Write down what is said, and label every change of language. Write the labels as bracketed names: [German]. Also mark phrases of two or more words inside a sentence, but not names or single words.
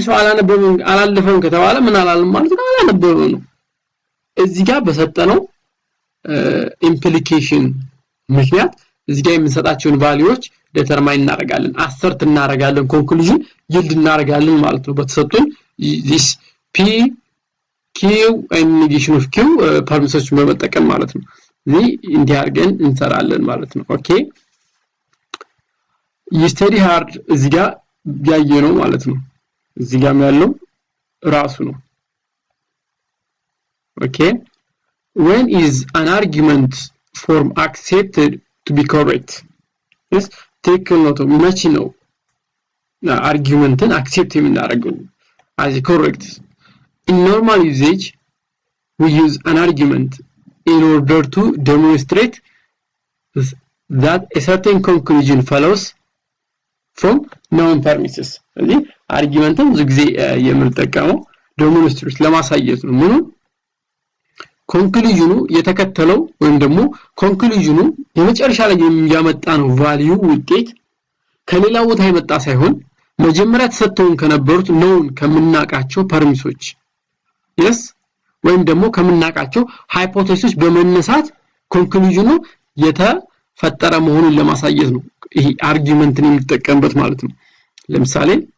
[Amharic] ሰው አላለፈም ከተባለ ምን አላለም ማለት ነው አላነበበም ነው እዚህ ጋር በሰጠነው implication ምክንያት እዚህ ጋር የምንሰጣቸውን ቫልዩዎች ዲተርማይን እናደርጋለን assert እናደርጋለን conclusion yield እናደርጋለን ማለት ነው በተሰጡን [English] this p q and negation of q [Amharic] ፐርሚሶችን በመጠቀም ማለት ነው እዚህ እንዲያርገን እንሰራለን ማለት ነው ኦኬ [English] you study hard [Amharic] እዚህ ጋር ያየነው ማለት ነው እዚህ ጋር ያለው ራሱ ነው [English] okay when is an argument form accepted to be correct yes take note of much [Amharic] ነው argumenትን [English] accept የምናደርገው as correct in normal usage we use an argument in order to demonstrate that a certain conclusion follows from known premises [Amharic] ስለዚህ አርጊመንትን ብዙ ጊዜ የምንጠቀመው demonstrate ለማሳየት ነው ምኑ ኮንክሉዥኑ የተከተለው ወይም ደግሞ ኮንክሉዥኑ የመጨረሻ ላይ የሚያመጣ ነው ቫልዩ ውጤት ከሌላ ቦታ የመጣ ሳይሆን መጀመሪያ ተሰጥተውን ከነበሩት known ከምናቃቸው ፐርሚሶች yes ወይም ደግሞ ከምናቃቸው ሃይፖቴሲስ በመነሳት ኮንክሉዥኑ የተፈጠረ መሆኑን ለማሳየት ነው ይሄ አርጊመንትን የሚጠቀምበት ማለት ነው ለምሳሌ